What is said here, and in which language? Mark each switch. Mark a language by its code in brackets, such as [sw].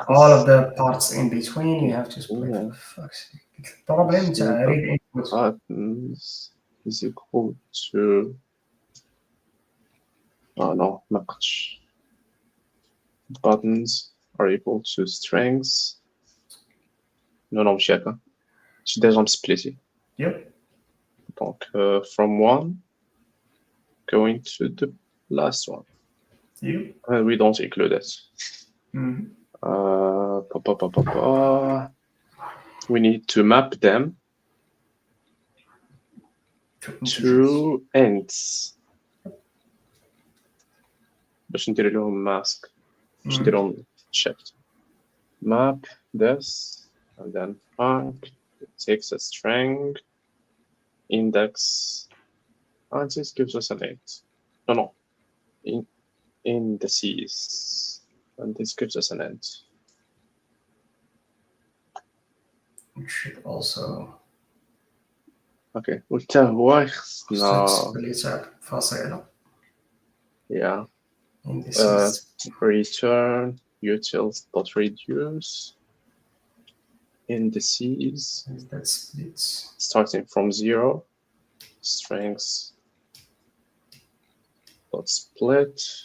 [en] All of the parts in between you have to split. Yeah. Fuck's sake. Problem [ar] تاع [en] read input. Buttons is equal to no, [ar] نقص. [en] Buttons are equal to strings [ar] نو نو ماشي هكا شي ديجا مسبليتي [en] Yep. [ar] دونك [en] from 1 going to the last one Yep. we don't include it Mhm. we need to map them to ends [ar] باش ندير لهم ماسك باش ندير لهم [en] shift map this and then func it takes a string index and this gives us an int no indices and this gives us an int We should also okay [ar] وحتى هو خصنا [en] split [ar] فاصلة. [en] yeah Indices. return utils.reduce indices That splits. starting from 0 strings dot split